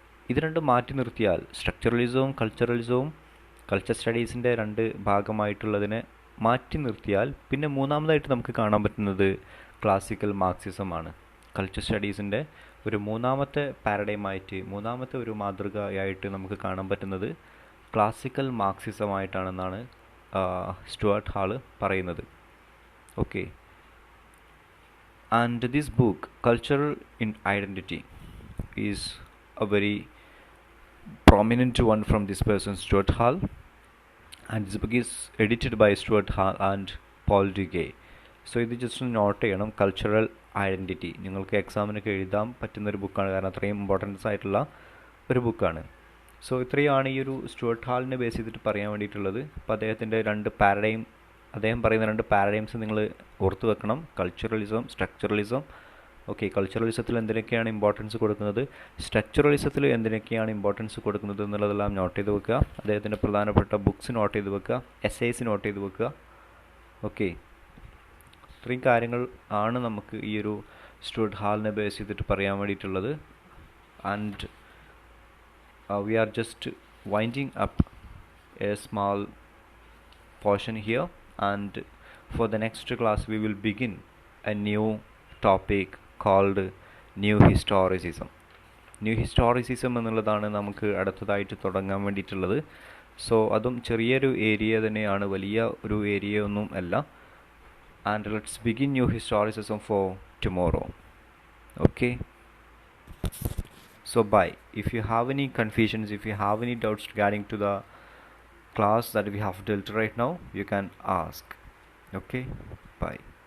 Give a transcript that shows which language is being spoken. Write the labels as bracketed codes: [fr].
[ml] ഇത് രണ്ടും മാറ്റി നിർത്തിയാൽ സ്ട്രക്ചറലിസവും കൾച്ചറലിസവും കൾച്ചർ സ്റ്റഡീസിൻ്റെ രണ്ട് ഭാഗമായിട്ടുള്ളതിനെ മാറ്റി നിർത്തിയാൽ പിന്നെ മൂന്നാമതായിട്ട് നമുക്ക് കാണാൻ പറ്റുന്നത് ക്ലാസിക്കൽ മാർക്സിസമാണ്. കൾച്ചർ സ്റ്റഡീസിൻ്റെ ഒരു മൂന്നാമത്തെ പാരഡൈമായിട്ട്, മൂന്നാമത്തെ ഒരു മാതൃകയായിട്ട് നമുക്ക് കാണാൻ പറ്റുന്നത് ക്ലാസിക്കൽ മാർക്സിസമായിട്ടാണെന്നാണ് സ്റ്റുവർട്ട് ഹാൾ പറയുന്നത്. [en] Okay, and this book cultural in identity is a very prominent one from this person, Stuart Hall, and this book is edited by Stuart Hall and Paul Duguay. [ml] So ഇത് just not ചെയ്യണം. Cultural identity നിങ്ങൾക്ക് എക്സാമിനൊക്കെ എഴുതാൻ പറ്റുന്നൊരു ബുക്കാണ്, കാരണം അത്രയും importance ആയിട്ടുള്ള ഒരു ബുക്കാണ്. സോ ഇത്രയാണ് ഈ ഒരു സ്റ്റുവർട്ട് ഹാളിനെ ബേസ് ചെയ്തിട്ട് പറയാൻ വേണ്ടിയിട്ടുള്ളത്. അപ്പോൾ അദ്ദേഹത്തിൻ്റെ അദ്ദേഹം പറയുന്ന രണ്ട് പാരഡൈംസ് നിങ്ങൾ ഓർത്ത് വെക്കണം. Culturalism, structuralism. ഓക്കെ, കൾച്ചറലിസത്തിൽ എന്തിനൊക്കെയാണ് ഇമ്പോർട്ടൻസ് കൊടുക്കുന്നത്, സ്ട്രക്ചറലിസത്തിൽ എന്തിനൊക്കെയാണ് ഇമ്പോർട്ടൻസ് കൊടുക്കുന്നത് എന്നുള്ളതെല്ലാം നോട്ട് ചെയ്ത് വെക്കുക. അദ്ദേഹത്തിൻ്റെ പ്രധാനപ്പെട്ട ബുക്സ് നോട്ട് ചെയ്ത് വെക്കുക, എസ്സേസ് നോട്ട് ചെയ്ത് വെക്കുക. ഓക്കെ, ഇത്രയും കാര്യങ്ങൾ ആണ് നമുക്ക് ഈ ഒരു സ്റ്റുവർട്ട് ഹാളിനെ ബേസ് ചെയ്തിട്ട് പറയാൻ വേണ്ടിയിട്ടുള്ളത്. [en] And we are just winding up a small portion here, and for the next class we will begin a new topic called new historicism. [ml] New historicism എന്നുള്ളതാണ് നമുക്ക് അടുത്തതായിട്ട് തുടങ്ങാൻ വേണ്ടിയിട്ടുള്ളത്. സോ അതും ചെറിയൊരു ഏരിയ തന്നെയാണ്, വലിയ ഒരു ഏരിയ ഒന്നും അല്ല. [en] And let's begin new historicism for tomorrow. Okay, so bye. If you have any confusions, if you have any doubts regarding to the class that we have dealt right now, you can ask. Okay, bye.